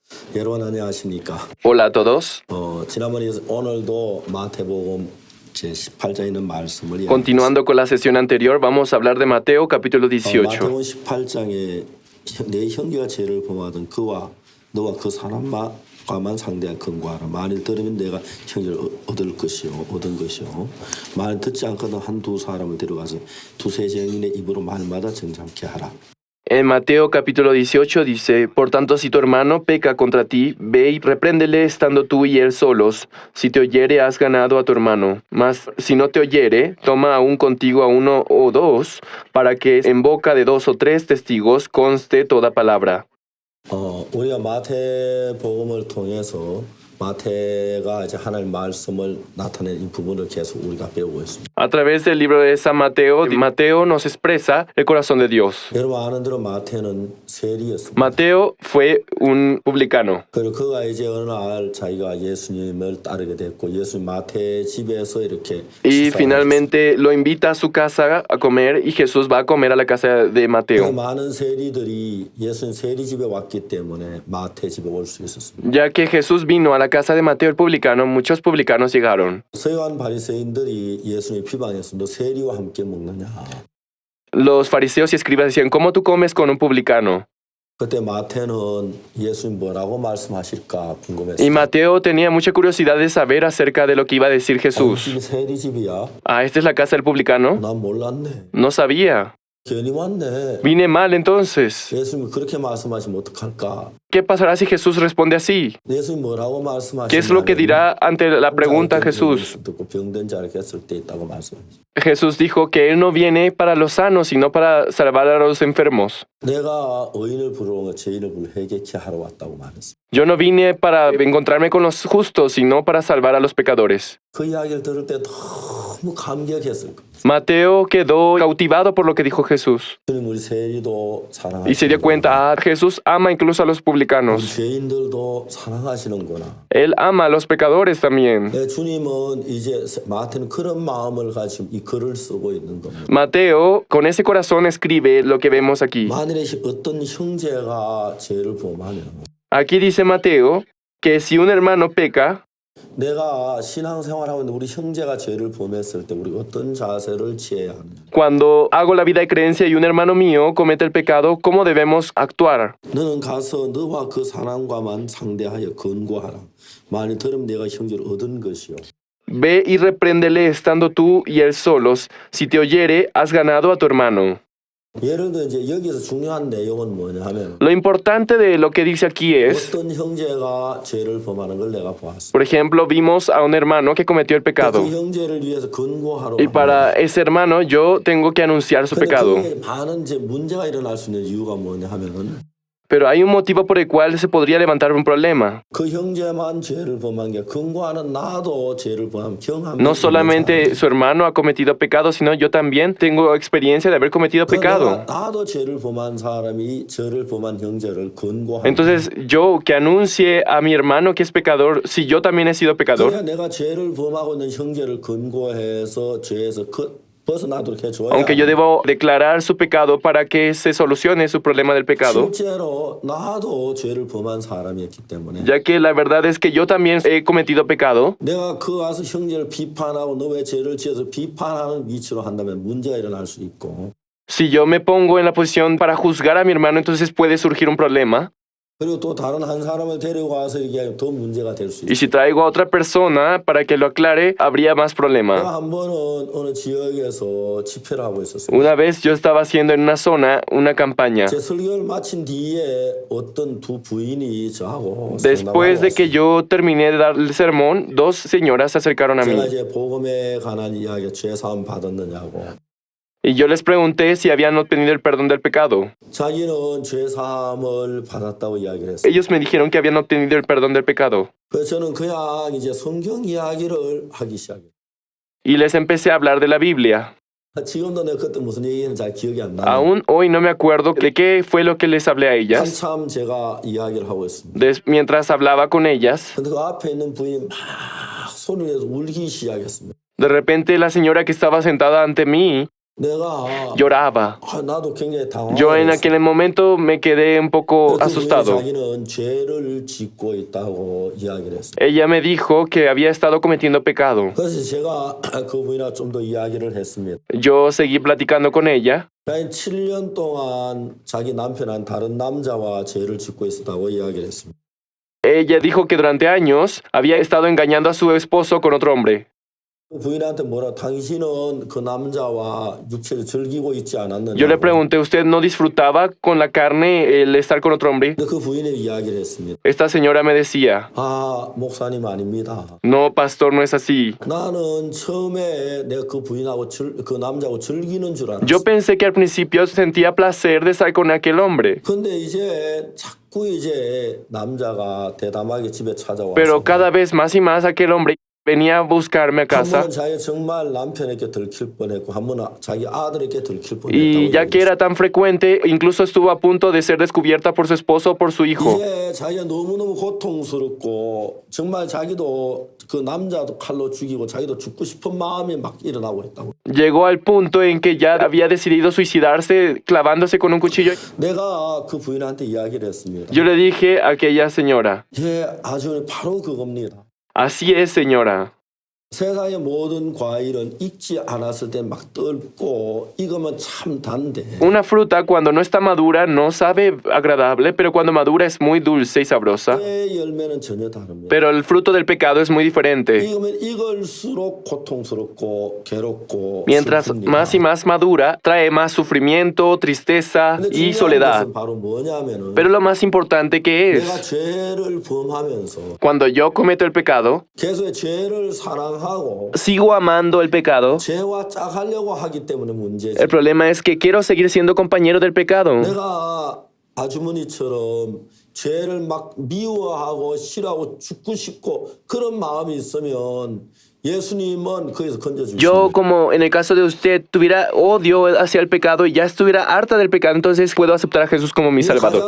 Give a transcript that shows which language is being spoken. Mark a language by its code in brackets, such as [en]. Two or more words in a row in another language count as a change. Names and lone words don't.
[ko] 여러분 안녕하십니까? [es] Hola a todos. [ko] 지난번에 오늘도 마태복음 제 18장에 있는 말씀을 [es] Continuando con la sesión anterior, vamos a hablar de Mateo capítulo 18. [ko] 마태복음 18장에 내 형제가 죄를 범하던 그와 너와 그 사람과만 상대하 근거하라. 만일 들으면 내가 형제를 얻은 것이요. 만일 듣지 않거든 한두 사람을 데려가서 두세 증인의 입으로 말마다 정잠케 하라. [es] En Mateo capítulo 18 dice, por tanto, si tu hermano peca contra ti, ve y repréndele estando tú y él solos. Si te oyere, has ganado a tu hermano. Mas si no te oyere, toma aún contigo a uno o dos, para que en boca de dos o tres testigos conste toda palabra. [ko] 우리가 마태복음을 통해서 마태가 이제 하나님 말씀을 나타낸 이 부분을 계속 우리가 배우고 있습니다. [es] A través del libro de San Mateo, Mateo nos expresa el corazón de Dios. [ko] 여러분 아는 대로 마태는 세리였습니다. [es] Mateo fue un publicano. [ko] 그리고 그가 이제 어느 날 자기가 예수님을 따르게 됐고 예수님 마태 집에서 이렇게 [es] Y finalmente lo invita a su casa a comer y Jesús va a comer a la casa de Mateo. [ko] 많은 세리들이 예수님 세리 집에 왔기 때문에 마태 집에 올 수 있었습니다. [es] Ya que Jesús vino a la casa de Mateo el publicano, muchos publicanos llegaron. [ko] 서기관 바리새인들이 예수님 비방해서 너 세리와 함께 먹느냐. [es] Los fariseos y escribas decían, ¿cómo tú comes con un publicano? [ko] 그때 마태는 예수님 뭐라고 말씀하실까 [es] Y [ko] 궁금했어요. [es] Mateo tenía mucha curiosidad de saber acerca de lo que iba a decir Jesús. [ko] 당신 세리 집이야? [es] Ah, ¿esta es la casa del publicano? [ko] 난 몰랐네. [es] No sabía. [ko] 괜히 왔네. [es] Vine mal entonces. [ko] 예수님이 그렇게 말씀하시면 어떡할까? [es] ¿Qué pasará si Jesús responde así? [ko] 예수님 뭐라고 말씀하시냐면 [es] ¿Qué es lo que dirá ante la pregunta Jesús? [ko] 듣고 병든 자를 했을 때 있다고 말씀하시죠. [es] Jesús dijo que Él no viene para los sanos, sino para salvar a los enfermos. [ko] 내가 의인을 부르러 온 거 죄인을 부르러 회개케 하러 왔다고 말했습니다. [es] Yo no vine para encontrarme con los justos, sino para salvar a los pecadores. [ko] 그 이야기를 들을 때 너무 감격했을 거예요. [es] Mateo quedó cautivado por lo que dijo Jesús [ko] 주님 우리 세리도 [es] y se dio [ko] 사랑하시는구나. [es] cuenta, Jesús ama incluso a los [ko] 우리 [es] publicanos. [ko] 죄인들도 사랑하시는구나. [es] Él ama a los pecadores también. [ko] 주님은 이제 마태는 그런 마음을 가지고 이 글을 쓰고 있는 겁니다. [es] Mateo, con ese corazón, escribe lo que vemos aquí. [ko] 만일에 어떤 형제가 죄를 범하면 [es] Aquí dice Mateo que si un hermano peca, [ko] 내가 신앙생활하고 있는 우리 형제가 죄를 범했을 때 우리 어떤 자세를 취해야 하느냐. [es] cuando hago la vida de creencia y un hermano mío comete el pecado, ¿cómo debemos actuar? [ko] 너는 가서 너와 그 사람과만 상대하여 권고하라. 만일 들으면 내가 형제를 얻은 것이요. [es] Ve y repréndele estando tú y él solos. Si te oyere, has ganado a tu hermano. [ko] 예를 들어 이제 여기서 중요한 내용은 뭐냐 하면 [es] Lo importante de lo que dice aquí es, [ko] 어떤 형제가 죄를 범하는 걸 내가 보았어. [es] por ejemplo, vimos a un hermano que cometió el pecado. [ko] 그 형제를 위해서 권고하러 [es] Y para ese hermano yo tengo que anunciar su pecado. [ko] 그게 많은 이제 문제가 일어날 수 있는 이유가 뭐냐 하면 [es] Pero hay un motivo por el cual se podría levantar un problema. [ko] 그 형제만 죄를 범한 게 권고하는 나도 죄를 범하면 경험이 [es] No solamente su hermano ha cometido pecado, sino yo también tengo experiencia de haber cometido pecado. [ko] 나도 죄를 범한 사람이 죄를 범한 형제를 권고하는 [es] Entonces, yo que anuncie a mi hermano que es pecador, si yo también he sido pecador, [ko] 그래야 내가 죄를 범하고 있는 형제를 권고해서 죄에서 벗어나도록 해줘야 [es] aunque yo debo declarar su pecado para que se solucione su problema del pecado, [ko] 실제로 나도 죄를 범한 사람이었기 때문에 [es] ya que la verdad es que yo también he cometido pecado. [ko] 내가 그 와서 형제를 비판하고 너 왜 죄를 지어서 비판하는 위치로 한다면 문제가 일어날 수 있고 [es] Si yo me pongo en la posición para juzgar a mi hermano, entonces puede surgir un problema. [ko] 그리고 또 다른 한 사람을 데리고 와서 얘기하면 더 문제가 될 수 [es] Y [ko] 있고 [es] si traigo a otra persona para que lo aclare, habría más problema. [ko] 내가 한 번은 어느 지역에서 집회를 하고 있었어요. [es] Una vez yo estaba haciendo en una zona una campaña. [ko] 제 설교를 마친 뒤에 어떤 두 부인이 저하고 [es] Después de que yo terminé de dar el sermón, dos señoras se acercaron a [ko] 제가 [es] mí. [ko] 이제 복음에 관한 이야기 죄 사함 받았느냐고 [es] Y yo les pregunté si habían obtenido el perdón del pecado. [ko] 자기는 죄 사함을 받았다고 이야기를 했어요. [es] Ellos me dijeron que habían obtenido el perdón del pecado. [ko] 그래서 저는 그냥 이제 성경 이야기를 하기 시작해요. [es] Y les empecé a hablar de la Biblia. [ko] 지금도 내가 그때 무슨 얘기는 잘 기억이 안 나요. [es] Aún hoy no me acuerdo de qué fue lo que les hablé a ellas. [ko] 한참 제가 이야기를 하고 있습니다. [es] Mientras hablaba con ellas, [ko] 근데 그 앞에 있는 부인이 막 소리를 내서 울기 시작했습니다. [es] de repente la señora que estaba sentada ante mí [ko] 내가 [es] Lloraba. [ko] 나도 굉장히 [es] Yo en [ko] 당황했어. [es] aquel momento me quedé un poco [ko] 그 부인이 [es] asustado. [ko] 자기는 죄를 짓고 있다고 이야기를 했어요. [es] Ella me dijo que había estado cometiendo pecado. [ko] 그래서 제가 그 부인하고 좀 더 이야기를 했습니다. [es] Yo seguí platicando con ella. [ko] 자기 7년 동안 자기 남편은 다른 남자와 죄를 짓고 있었다고 이야기를 했습니다. [es] Ella dijo que durante años había estado engañando a su esposo con otro hombre. [ko] 그 부인한테 뭐라 당신은 그 남자와 육체를 즐기고 있지 않았느냐. [es] Yo le pregunté, ¿usted no disfrutaba con la carne el estar con otro hombre? [ko] 근데 그 부인이 이야기를 했습니다. [es] Esta señora me decía, [ko] 목사님 아닙니다. [es] no, pastor, no es así. [ko] 나는 처음에 내가 그 부인하고 그 남자하고 즐기는 줄 알았어. [es] Yo pensé que al principio sentía placer de estar con aquel hombre, [ko] 근데 이제 자꾸 이제 남자가 대담하게 집에 찾아와서 [es] pero cada vez más y más aquel hombre venía a buscarme a [ko] 한 [es] casa. [ko] 번은 자기 정말 남편에게 들킬 뻔했고 한 번은 자기 아들에게 들킬 뻔했다고 [es] Y ya que era tan frecuente, incluso estuvo a punto de ser descubierta por su esposo o por su hijo. [ko] 이제 자기가 너무너무 고통스럽고 정말 자기도 그 남자도 칼로 죽이고 자기도 죽고 싶은 마음이 막 일어나고 있다고. [es] Llegó al punto en que ya había decidido suicidarse clavándose con un cuchillo. [ko] 내가 그 부인한테 이야기를 했습니다. [es] Yo le dije a aquella señora, [ko] 아주 바로 그겁니다. [es] así es, señora. [ko] 세상의 모든 과일은 익지 않았을 때 막 떫고 익으면 참 단데 [es] Una fruta cuando no está madura no sabe agradable, pero cuando madura es muy dulce y sabrosa. [ko] 그 열매는 전혀 다릅니다. [es] Pero el fruto del pecado es muy diferente. [ko] 익으면 익을수록 고통스럽고 괴롭고 [es] Mientras [ko] 슬픕니다. [es] más y más madura, trae más sufrimiento, tristeza [ko] 근데 [es] y [ko] 중요한 [es] soledad. [ko] 것은 바로 뭐냐면은 [es] Pero lo más importante que [ko] 내가 [es] es, [ko] 죄를 범하면서 [es] cuando yo cometo el pecado, [ko] 계속 죄를 사랑하고 [es] sigo amando el pecado. [ko] 죄와 짝하려고 하기 때문에 문제지. [es] El problema es que quiero seguir siendo compañero del pecado. [ko] 내가 아주머니처럼 죄를 막 미워하고 싫어하고 죽고 싶고 그런 마음이 있으면 예수님은 거기서 건져주십니다. [es] Yo, como en el caso de usted, tuviera odio hacia el pecado y ya estuviera harta del pecado, entonces puedo aceptar a Jesús como mi Salvador.